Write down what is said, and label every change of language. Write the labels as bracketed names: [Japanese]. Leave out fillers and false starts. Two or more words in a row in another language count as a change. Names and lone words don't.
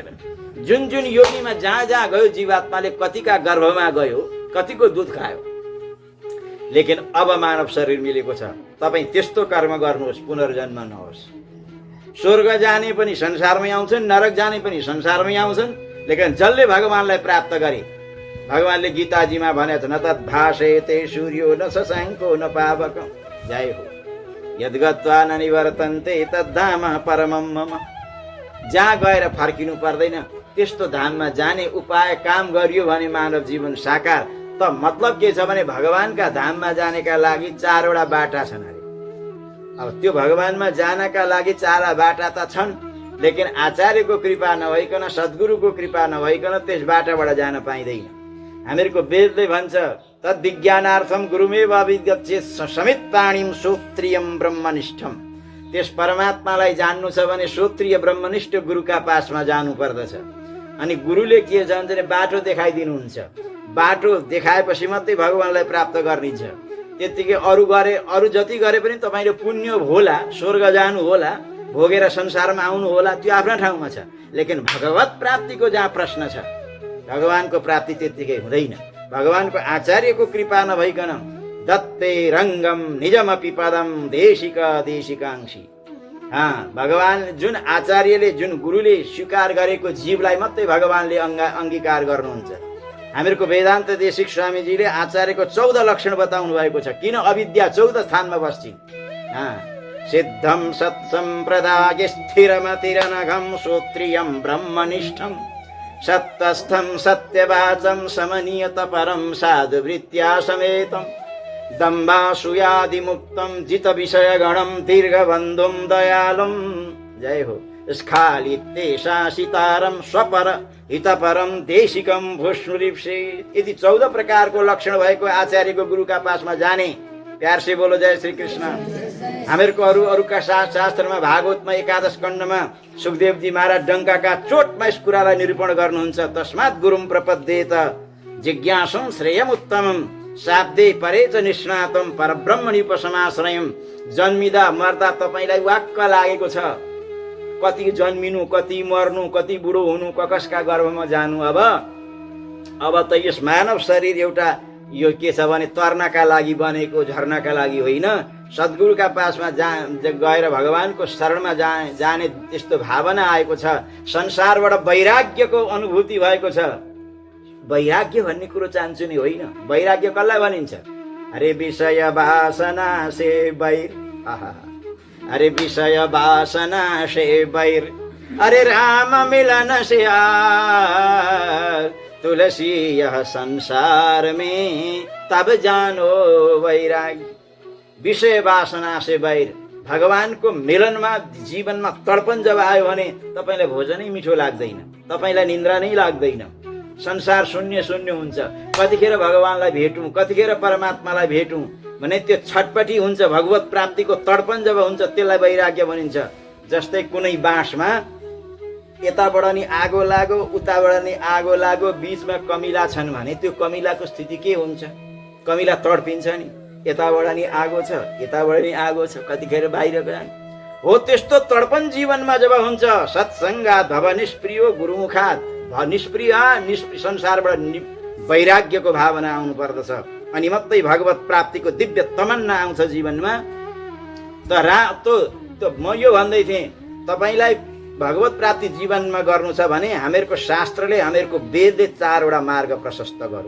[Nepali] जुन योनिमा जहाँ गयो जीवात्माले कतिका गर्भमा गयो, कतिको दुध खायो। लेकिन अब मानव शरीर मिलेको छ। तपाईँ त्यस्तो कर्म गर्नुहोस्, पुनर्जन्म नहोस्। स्वर्ग जाने पनि संसारमै आउँछन्, नरक जाने पनि संसारमै आउँछन्। लेकिन जसले भगवानलाई प्राप्त गरे, भगवानले गीताजीमा भनेको छ, [Sanskrit] न तद्भासेते सूर्यो न शशाङ्को न पावक। [Nepali] जय हो। [Sanskrit] यद्गत्वा न निवर्तन्ते तद्धाम परमं मम। [Nepali] जहाँ गएर फर्किनु पर्दैन त्यस्तो धाममा जाने उपाय काम गरियो भने मानव जीवन साकार। त मतलब के छ भने भगवानका धाममा जानेका लागि 4वटा बाटा छन् अरे। अब त्यो भगवानमा जानका लागि 4 बाटा त छन्, लेकिन आचार्यको कृपा नभइकन, सद्गुरुको कृपा नभइकन त्यस बाटाबाट जान पाइँदैन। हामीहरूको वेदले भन्छ [Sanskrit] तद् विज्ञानार्थम गुरुमेव अभिगच्छेत् समित पाणिम श्रोत्रियम ब्रह्मनिष्ठम। [Nepali] त्यस परमात्मालाई जान्नु छ भने श्रोत्रिय ब्रह्मनिष्ठ गुरुका पासमा जानु पर्दछ। अनि गुरुले के छ भने बाटो देखाइदिनुहुन्छ। बाटो देखाएपछि मात्रै भगवानलाई प्राप्त गर्निन्छ। त्यतिकै अरू जति गरे पनि तपाईँले पुण्य होला, स्वर्ग जानु होला, भोगेर संसारमा आउनु होला, त्यो आफ्नो ठाउँमा छ। लेकिन भगवत प्राप्तिको जहाँ प्रश्न छ, भगवानको प्राप्ति त्यतिकै हुँदैन। भगवानको आचार्यको कृपा नभइकन [Sanskrit] दत्ते रङ्गम निजमपि पदम देशिक देशिकांशी। [Nepali] भगवान जुन आचार्यले, जुन गुरुले स्वीकार गरेको जीवलाई मात्रै भगवानले अङ्गीकार गर्नुहुन्छ। हामीहरूको वेदान्त देशिक स्वामीजीले आचार्यको 14 लक्षण बताउनु भएको छ। किन अविद्या 14 स्थानमा बस्छिन्? [Sanskrit] सिद्धम सत्सम्प्रदाय स्थिरमतिरनघम श्रोत्रियम ब्रह्मनिष्ठम सत्तस्थम सत्यवाचम समनीयत परम साधुवृत्त्या समेतम दम्बासूयादिमुक्तम जित विषय गणम दीर्घबन्धुम दयालुम। [Nepali] जय हो। [Sanskrit] स्खालितेशासितारम स्वपर हितपरम देशिकम भूष्णुरिप्सेत्। [Nepali] यदि 14 प्रकारको लक्षण भएको आचार्यको गुरुका पासमा जाने। [Hindi] प्यार से बोलो जय श्री कृष्ण। [Nepali] हामीहरूको अरूका शास्त्रमा, भागवतमा, एकादश खण्डमा सुखदेवजी महाराज डङ्काका चोटमा यस कुरालाई निरूपण गर्नुहुन्छ। [Sanskrit] तस्मात् गुरुम प्रपद्येत जिज्ञासुं श्रेयम उत्तमम शाब्दे परे च निष्णातम परब्रह्मणि उपसमाश्रयम। [Nepali] जन्मिदा मर्दा तपाईँलाई वाक्क लागेको छ। कति जन्मिनु, कति मर्नु, कति बुढो हुनु, कसका गर्भमा जानु। अब त यस मानव शरीर एउटा यो के छ भने तर्नका लागि बनेको, झर्नका लागि होइन। सद्गुरुका पासमा गएर भगवानको शरणमा जाने त्यस्तो भावना आएको छ। संसारबाट वैराग्यको अनुभूति भएको छ। वैराग्य भन्ने कुरो चाहन्छु नि होइन। वैराग्य कसलाई भनिन्छ? [Hindi] अरे विषय वासना से वैर, अरे विषय वासना से वैर, अरे राम मिलन से यार, तुलसी यह संसार में तब जानो वैराग्य। विषय वासना से वैर, [Nepali] भगवानको मिलनमा जीवनमा तडपन जब आयो भने तपाईँलाई भोजनै मिठो लाग्दैन, तपाईँलाई निन्द्रा नै लाग्दैन। संसार शून्य शून्य हुन्छ। कतिखेर भगवानलाई भेटौँ, कतिखेर परमात्मालाई भेटौँ भने त्यो छटपटी हुन्छ। भगवत प्राप्तिको तडपन जब हुन्छ त्यसलाई वैराग्य भनिन्छ। जस्तै कुनै बाँसमा यताबाट नि आगो लाग्यो, उताबाट नि आगो लाग्यो, बीचमा कमिला छन् भने त्यो कमिलाको स्थिति के हुन्छ? कमिला तडपिन्छ नि। यताबाट नि आगो छ, यताबाट नि आगो छ, कतिखेर बाहिर जाने हो। त्यस्तो तडपन जीवनमा जब हुन्छ, [Sanskrit] सत्सङ्गात् भव निष्प्रियो गुरुमुखात्, [Nepali] निष्प्रिय संसारबाट वैराग्यको भावना आउनु पर्दछ। अनि मात्रै भगवत प्राप्तिको दिव्य तमन्ना आउँछ जीवनमा। त म यो भन्दै थिएँ, तपाईँलाई भगवत प्राप्ति जीवनमा गर्नु छ भने हामीहरूको शास्त्रले, हामीहरूको वेदले 4वटा मार्ग प्रशस्त गरौँ।